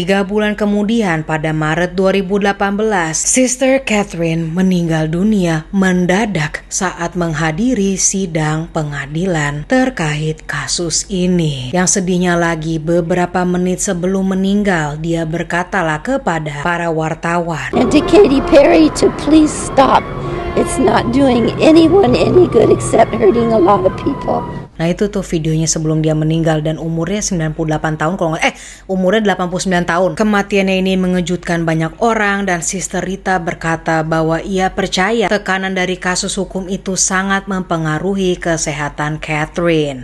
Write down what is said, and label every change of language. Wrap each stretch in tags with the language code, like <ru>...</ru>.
<id>3 bulan kemudian pada Maret 2018, Sister Catherine meninggal dunia mendadak saat menghadiri sidang pengadilan terkait kasus ini. Yang sedihnya lagi, beberapa menit sebelum meninggal, dia berkatalah kepada para wartawan,</id> <en>And to Katy Perry to please stop. It's not doing anyone any good except hurting a lot of people.</en> <id>Nah itu tuh videonya sebelum dia meninggal dan umurnya 98 tahun kalau umurnya 89 tahun. Kematiannya ini mengejutkan banyak orang dan Sister Rita berkata bahwa ia percaya tekanan dari kasus hukum itu sangat mempengaruhi kesehatan Catherine.</id>